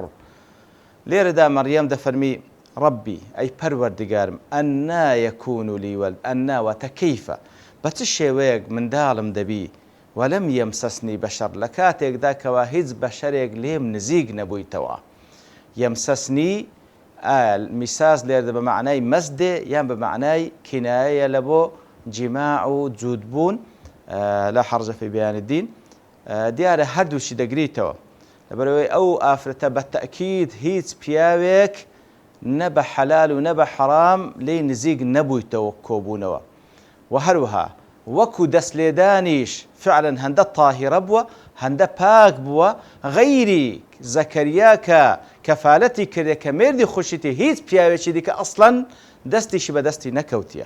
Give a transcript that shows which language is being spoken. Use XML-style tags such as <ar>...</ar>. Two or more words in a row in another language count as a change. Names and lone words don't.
<ckb>لێرەدا مەریەم دەفەرمی ربی ئەی پەروەردگارم</ckb> <ar>ئەنا یەکون لی وەلد،</ar> <ckb>ئەنا واتە کەیفە، بە چ شێوەیەک منداڵم دەبی،</ckb> <ar>وەلەم یەمسەسنی بەشەڕ</ar> <ckb>لە کاتێکدا کەوا هیچ بەشەرێک لێم نزیک نەبوویتەوە. یەمسەسنی میساز لێرە بە معنای مەسدێ یان بە معنای کینایە لە بۆ جیماع و جوودبوون</ckb> <ar>لا حرج في بيان الدين.</ar> <ckb>دیارە هەردووشی دەگریتەوە لەبەرەوەی ئەو ئافرەتە بە تەئکید هیچ پیاوێک نە بە حەلال و نە بە حەرام لێی نزیک نەبوویتەوە کۆبوونەوە، و هەروەها وەکو دەستلێدانیش فعلا هەندە تاهیرە بووە، هەندە پاک بووە، غەیری زەکەریا کە کەفالەتی کردێ کە مێردی خوشیتی هیچ پیاوێکی دیکە ئەسڵەن دەستیشی بە دەستی نەکەوتیە.</ckb>